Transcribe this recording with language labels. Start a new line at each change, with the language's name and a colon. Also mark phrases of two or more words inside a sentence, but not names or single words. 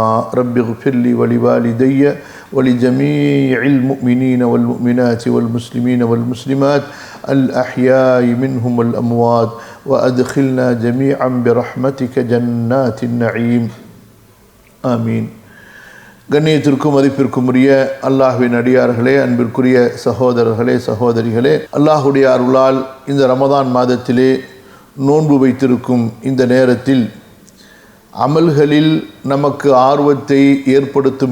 Arabic: رب اغفر لي ولوالدي ولجميع المؤمنين والمؤمنات والمسلمين والمسلمات الأحياء منهم والأموات وأدخلنا جميعا برحمتك جنات النعيم آمين.
Tamil: கண்ணியத்திற்கும் மதிப்பிற்கும் உரிய அல்லாஹ்வின் அடியார்களே, அன்பிற்குரிய சகோதரர்களே சகோதரிகளே, அல்லாஹுடைய அருளால் இந்த ரமதான் மாதத்திலே நோன்பு வைத்திருக்கும் இந்த நேரத்தில் அமல்களில் நமக்கு ஆர்வத்தை ஏற்படுத்தும்